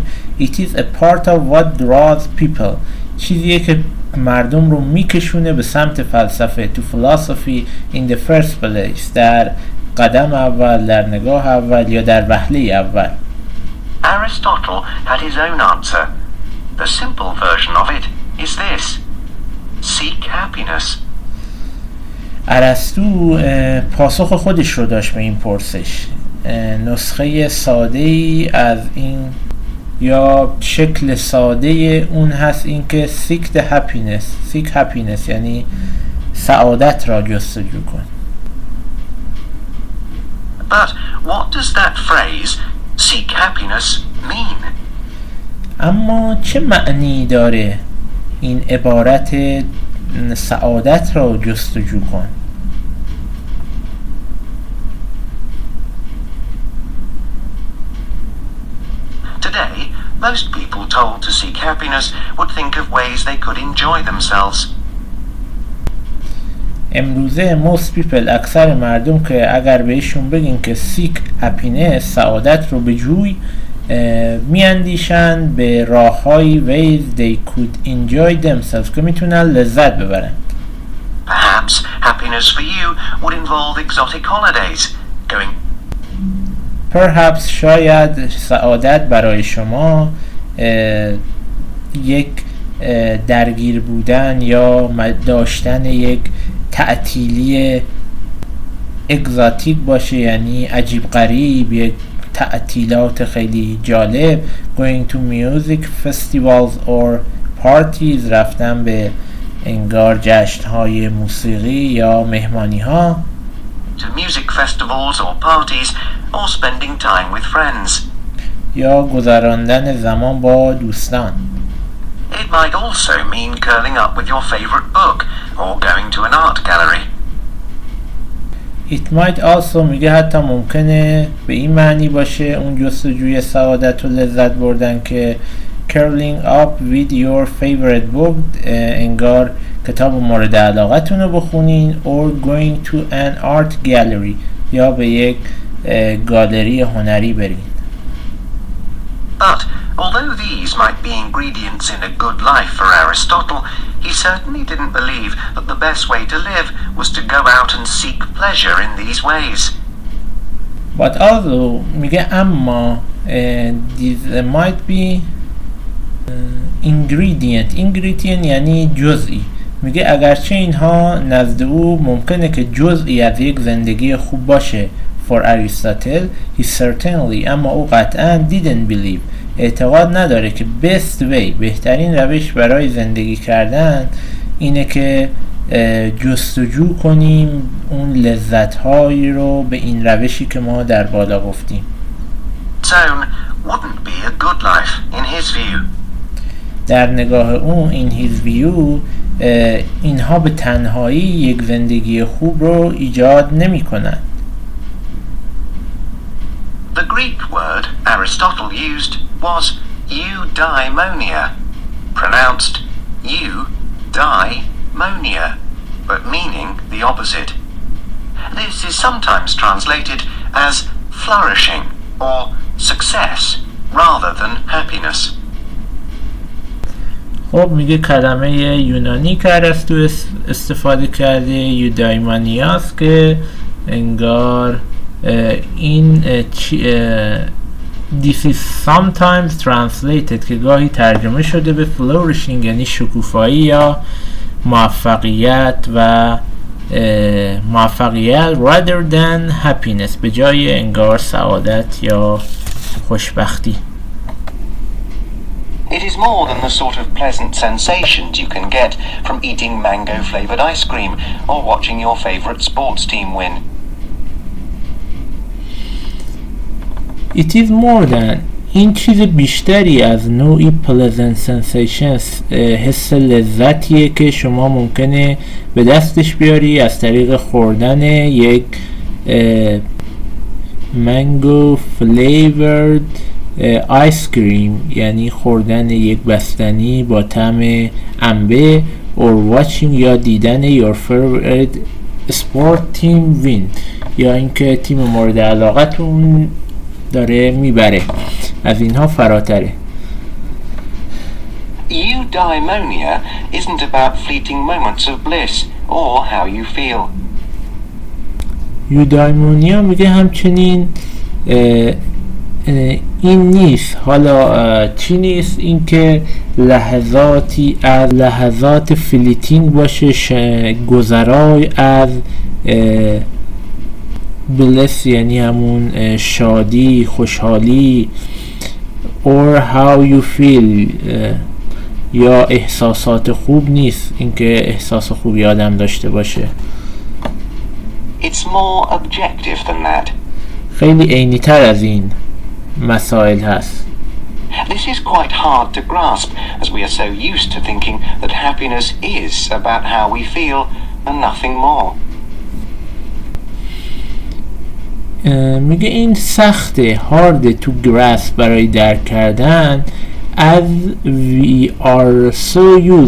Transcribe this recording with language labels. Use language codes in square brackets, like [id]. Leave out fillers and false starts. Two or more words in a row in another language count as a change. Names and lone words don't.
[en] It is a part of what draws people، [fa] چیزیه که مردم رو میکشونه به سمت فلسفه. [en] To philosophy in the first place، [fa] در قدم اول، در نگاه اول یا در وهله اول. [en] Aristotle had his own answer. The simple version of it is this: seek happiness. [fa] ارسطو پاسخ خودش رو داشت به این پرسش. نسخه ساده ای از این یا شکل ساده اون هست این که [en] seek the happiness. seek happiness [fa] یعنی سعادت را جستجو کن. [en] But what does that phrase seek happiness mean? [fa] اما چه معنی داره این عبارت سعادت را جستجو کن؟ [en] Today, most people told to seek happiness would think of ways they could enjoy themselves. امروزه most people، [fa] اکثر مردم که اگر بهشون بگین که [en] seek happiness [fa] سعادت رو بجوی، میاندیشن به راه‌های [en] ways they could enjoy themselves [fa] که میتونن لذت ببرن. [en] Perhaps happiness for you would involve exotic holidays, going. [fa] Perhaps شاید سعادت برای شما یک درگیر بودن یا داشتن یک تعطیلی اگزاتیک باشه، یعنی عجیب غریب، یک تعطیلات خیلی جالب. [en] going to music festivals or parties، [fa] رفتن به انگار جشن‌های موسیقی یا مهمانی‌ها. [en] To music festivals or parties or spending time with friends. [fa] یا گذراندن زمان با دوستان. [en] It might also mean curling up with your favorite book or going to an art gallery. It might also [fa] میگه حتی ممکنه به این معنی باشه اون جستجوی سعادت و لذت بردن که [en] curling up with your favorite book، [fa] انگار کتاب مورد علاقتون رو بخونین، [en] or going to an art gallery، [fa] یا به یک گالری هنری برین. [en] But although these might be ingredients in a good life for Aristotle, he certainly didn't believe that the best way to live was to go out and seek pleasure in these ways. But although [fa] میگه اما [en] these might be ingredient [fa] یعنی جزئی. میگه اگرچه اینها نزد او ممکنه که جزئی از یک زندگی خوب باشه [en] for Aristotle, he certainly، [fa] اما او قطعا [en] didn't believe، [fa] اعتقاد نداره که [en] best way، [fa] بهترین روش برای زندگی کردن اینه که جستجو کنیم اون لذت‌هایی رو به این روشی که ما در بالا گفتیم. [en] Tone wouldn't be a good life in his view. [fa] در نگاه اون [en] in his view [fa] اینها به تنهایی یک زندگی خوب رو ایجاد نمی کنن. [en] The Greek word Aristotle used was eudaimonia, pronounced eudaimonia, but meaning the opposite. This is sometimes translated as flourishing or success rather than happiness. [fa] خب میگه کلمه یونانی که ارسطو استفاده کرده یودایمانیاست که انگار این [en] this is sometimes translated [fa] که گاهی ترجمه شده به flourishing یعنی شکوفایی یا موفقیت و موفقیت [en] rather than happiness [fa] به جای انگار سعادت یا خوشبختی. [en] It is more than the sort of pleasant sensations you can get from eating mango-flavored ice cream or watching your favorite sports team win. It is more than [fa] این چیز بیشتری از نوعی [en] pleasant sensations [fa] حس لذتیه که شما ممکنه به دستش بیاری از طریق خوردن یک [en] mango flavored ice cream, [fa] یعنی خوردن یک بستنی با طعم انبه [en] or watching [fa] یا دیدن [en] your favorite sport team win [fa] یا اینکه تیم مورد علاقتون داره میبره. از اینها فراتره. [en] Eudaimonia isn't about fleeting moments of bliss or how you feel. [fa] یودایمونیا میگه همچنین این نیست. حالا چی نیست؟ این که لحظاتی از لحظات فلیتینگ باشه، گذرای از بلس یعنی همون شادی، خوشحالی [en] or how you feel [fa] یا احساسات خوب نیست، اینکه احساس خوبی آدم داشته باشه. [en] It's more objective than that. [fa] خیلی عینی تر از این مسائل هست. [en] This is quite hard to grasp as we are so used to thinking that happiness is about how we feel and nothing more. [fa] میگه این سخته، [en] hard to grasp [fa] برای درک کردن [en] as we are so used،